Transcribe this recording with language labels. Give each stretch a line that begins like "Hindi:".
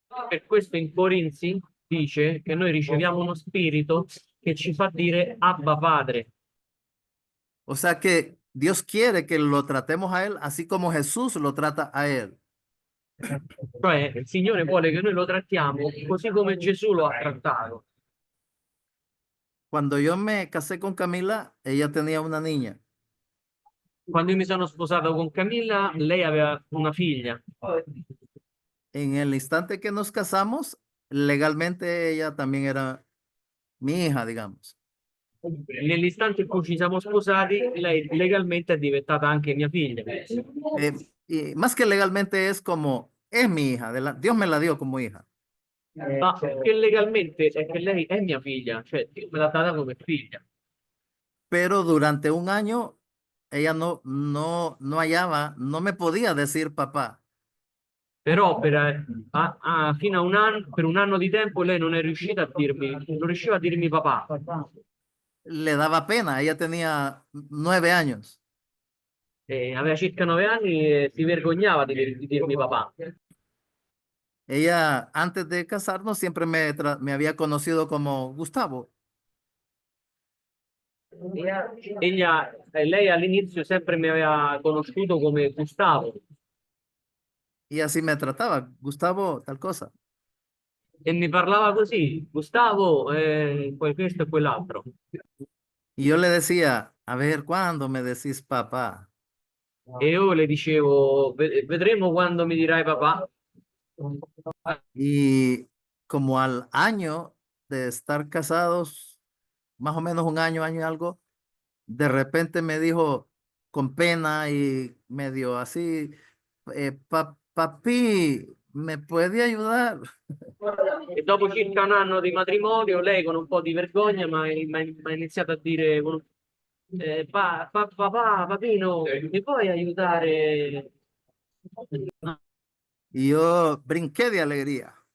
Italian: Per questo in Corinzi dice che noi riceviamo uno spirito che ci fa dire Abba Padre.
Spanish: O sea que Dios quiere que lo tratemos a Él así como Jesús lo trata a Él.
Italian: Cioè il Signore vuole che noi lo trattiamo così come Gesù lo ha trattato.
Spanish: Cuando yo me casé con Camila, ella tenía una niña.
Italian: Quando io mi sono sposato con Camilla, lei aveva una figlia.
Spanish: En el instante que nos casamos, legalmente ella también era mi hija, digamos.
Italian: Nell'istante in cui ci siamo sposati, lei legalmente è diventata anche mia figlia.
Spanish: Y más que legalmente es como, es mi hija, Dios me la dio como hija.
Italian: Ma che legalmente è che lei è mia figlia, cioè Dio me l'ha data come figlia.
Spanish: Pero durante un año ella no hallaba, no me podía decir papá.
Italian: Però fino a un anno, per un anno di tempo lei non è riuscita a dirmi, non riusciva a dirmi papà.
Spanish: Le daba pena, ella tenía 9 años.
Italian: Aveva circa 9 anni e si vergognava di dirmi papà.
Spanish: Ella, antes de casarnos, siempre me había conocido como Gustavo.
Italian: Lei all'inizio sempre mi aveva conosciuto come Gustavo
Spanish: Y así me trataba, Gustavo, tal cosa.
Italian: e mi parlava così, Gustavo, questo e quell'altro.
Spanish: Y yo le decía, a ver, ¿cuándo me decís papá?
Italian: E io le dicevo, vedremo quando mi dirai papà.
Spanish: Y como al año de estar casados, más o menos un año, año y algo, de repente me dijo con pena y medio así, papi, ¿me puede ayudar?
Italian: E dopo circa un anno di matrimonio, lei con un po' di vergogna mi ha iniziato a dire papà, papino, mi puoi aiutare?
Spanish: Y yo brinqué de alegría.